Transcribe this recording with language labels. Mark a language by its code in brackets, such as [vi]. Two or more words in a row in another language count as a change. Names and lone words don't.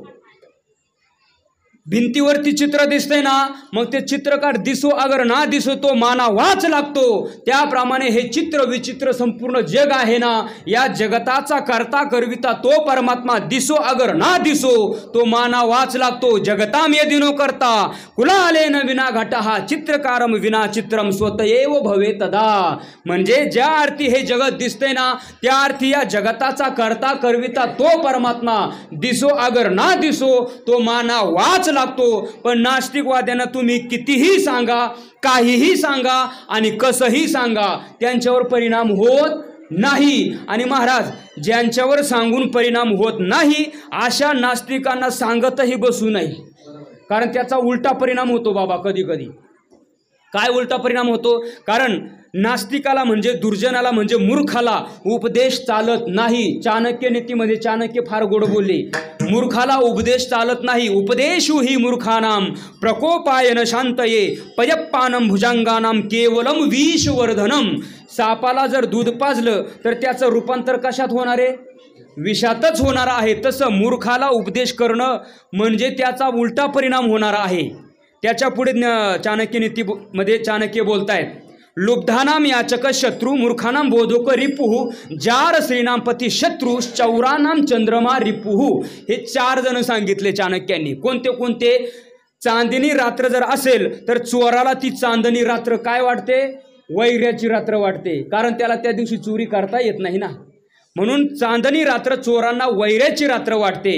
[mr] भिंतीवरती चित्र दिसतंय ना, मग ते चित्रकार दिसो अगर ना दिसो तो माना वाच लागतो. त्याप्रमाणे हे चित्र विचित्र संपूर्ण जग आहे ना, या जगताचा करता करविता तो परमात्मा दिसो अगर ना दिसो तो माना वाच लागतो. [sa] जगताम यदिनो करता कुलालेन विना घटहा चित्रकारम विना चित्रम स्वतएव भवे तदा. [mr] म्हणजे ज्या अर्थी हे जगत दिसतंय ना त्या अर्थी या जगताचा करता करविता तो परमात्मा दिसो अगर ना दिसो तो माना वाच लागतो. पण नास्तिकवाद्यांना तुम्ही कितीही सांगा, काहीही सांगा आणि कसंही सांगा, त्यांच्यावर परिणाम होत नाही. आणि महाराज ज्यांच्यावर सांगून परिणाम होत नाही अशा नास्तिकांना सांगतही बसू नये, कारण त्याचा उलटा परिणाम होतो बाबा कधी कधी. काय उलटा परिणाम होतो? कारण नास्तिकाला म्हणजे दुर्जनाला म्हणजे मूर्खाला उपदेश चालत नाही. चाणक्य नीतीमध्ये चाणक्य फार गोड बोलले, मूर्खाला उपदेश चालत नाही. [sa] उपदेशु ही मूर्खानाम प्रकोपायन शांतये पयप्पानम भुजंगानाम केवलम विषवर्धनम. [mr] सापाला जर दूध पाजलं तर त्याचं रूपांतर कशात होणार आहे? विषातच होणार आहे. तसं मूर्खाला उपदेश करणं म्हणजे त्याचा उलटा परिणाम होणार आहे. त्याच्या पुढे चाणक्य नीतीमध्ये चाणक्य बोलतायत, [sa] लुब्धानाम याचक शत्रु मूर्खानाम बोधोक रिपुहू जार श्रीनाम पती शत्रु चौरानाम चंद्रमा रिपुहू, [mr] हे 4 जण सांगितले चाणक्यांनी. कोणते कोणते? चांदणी रात्र जर असेल तर चोराला ती चांदणी रात्र काय वाटते? वैऱ्याची रात्र वाटते, कारण त्याला त्या दिवशी चोरी करता येत नाही ना. म्हणून चांदणी रात्र चोरांना वैऱ्याची रात्र वाटते.